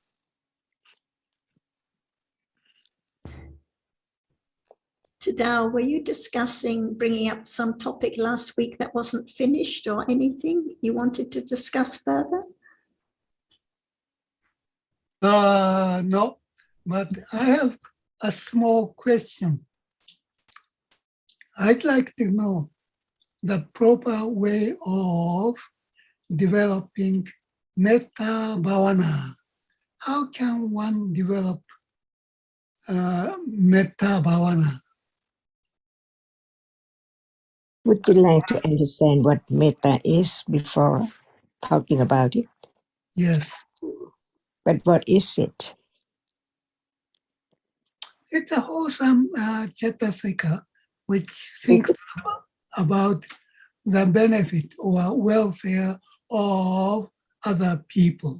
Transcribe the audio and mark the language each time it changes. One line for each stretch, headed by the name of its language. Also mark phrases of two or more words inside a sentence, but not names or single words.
English: Tadao, were you discussing bringing up some topic last week that wasn't finished or anything you wanted to discuss further? No, but I have a small question. I'd like to know the proper way of developing
Pali: metta bhavana.
English: How can one develop
Pali: metta bhavana?
English: Would you like to understand what metta is before talking about it? Yes, But what is it? it's a wholesome cetasika which thinks about the benefit or welfare of other people.